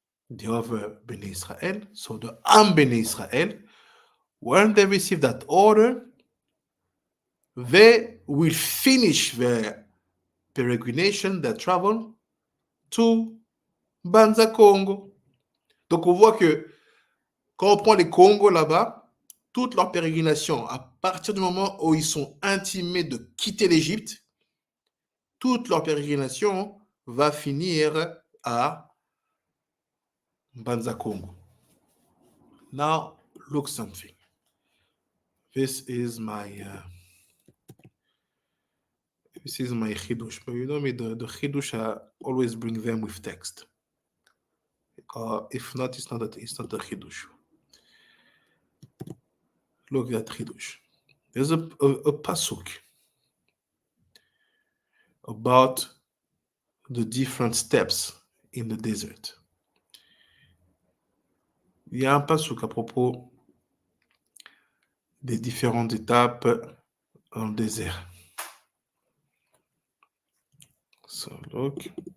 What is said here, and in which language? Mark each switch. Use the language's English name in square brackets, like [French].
[English] the other Bnei Israel, so the Am Bnei Israel, when they received that order, they will finish their peregrination, their travel to Banza Congo. [French] Donc on voit que quand on prend les Congos là-bas, toute leur pérégrination, à partir du moment où ils sont intimés de quitter l'Égypte, toute leur pérégrination va finir à Banza Congo. [English] Now, look something. This is my chidush. But you know me, the chidush, I always bring them with text. If not, it's not a chidush. Look at that chidush. There's a pasuk about the different steps in the desert. [French] Il y a un pasuk à propos des différentes étapes dans le désert. [English] So look.